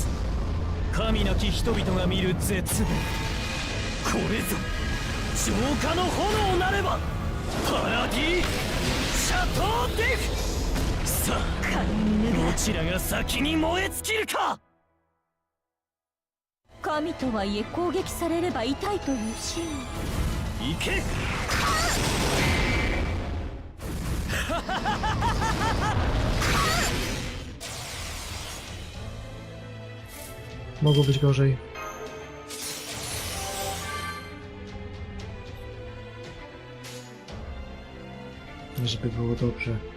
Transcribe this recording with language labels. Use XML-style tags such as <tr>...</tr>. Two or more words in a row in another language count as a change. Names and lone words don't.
<ja>神なき人々が見る絶望。これぞ浄化の炎なればパラディシャトーデフ。さあ、どちらが先に燃え尽きるか。神とはいえ攻撃されれば痛いというシーン。行け。</ja> <pl>Mogło być gorzej. Żeby było dobrze.</pl>